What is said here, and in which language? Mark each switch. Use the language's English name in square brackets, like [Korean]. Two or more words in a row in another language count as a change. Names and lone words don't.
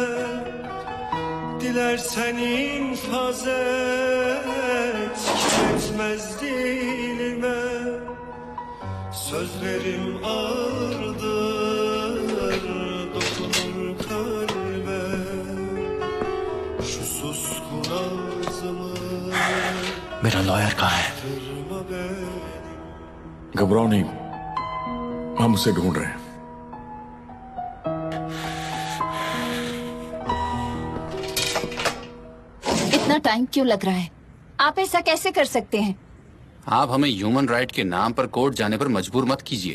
[Turkish] Dilersen infaz et, etmez dilime. Sözlerim ağırdır, dokunur kalbe. Şu suskun ağzımı [Hindi] मेरा लॉयर कहाँ है? [Turkish] kırma beni. [Hindi] घबराओ नहीं, हम उसे ढूंढ रहे हैं। इतना टाइम क्यों लग रहा है? आप ऐसा कैसे कर सकते हैं? आप हमें [English] human right [Hindi] के नाम पर कोर्ट जाने पर मजबूर मत कीजिए।